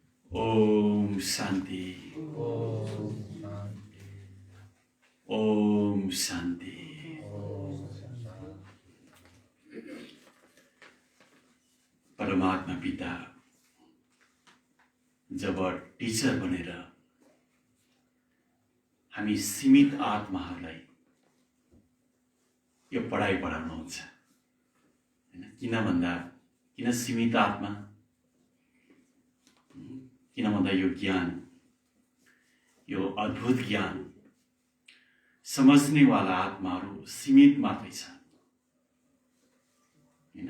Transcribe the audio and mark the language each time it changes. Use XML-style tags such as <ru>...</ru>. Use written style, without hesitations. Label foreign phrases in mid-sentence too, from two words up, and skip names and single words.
<sa>ओम शान्ति। ओम शान्ति। ओम शान्ति। ओम शान्ति।</sa> <ne>परमात्मा पिता जब टिचर बनेर हामी सीमित आत्माहरूलाई यो पढाइ पढाउनुहुन्छ हैन। किन भन्दा किन सीमित आत्मा, किन भन्दा यो ज्ञान, यो अद्भुत ज्ञान समझ्नेवाला आत्माहरू सीमित मात्रै छ हैन।</ne>